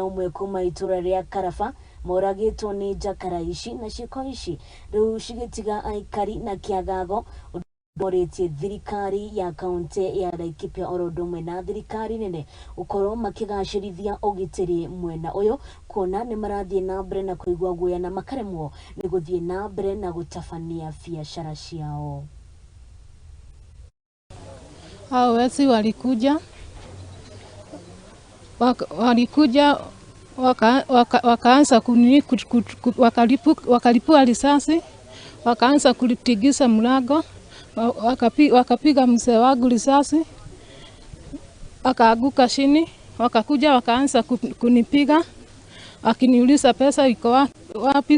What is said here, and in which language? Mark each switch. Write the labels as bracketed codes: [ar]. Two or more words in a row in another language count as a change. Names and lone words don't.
[ki] umwe kuma itura ria Karaba moragitwo ni njakara ici na ciiko ici riu cigitiga Aikari na kiagago Boretie thirikari ya kaunti ya Laikipia orodumwe na thirikari nene ukorwo makigacirithia ugitiri mwena uyu kuona ni marathie na mbere na kuigwa guya na makaremwo ni guthie na mbere na gutafania biacara ciao. [sw] Hao wezi walikuja wakaanza wakalipua risasi, wakaanza kulitigisa mlango, wakapiga mzee wangu risasi, akaaguka chini, wakakuja wakaanza kunipiga, akiniuliza pesa iko wapi.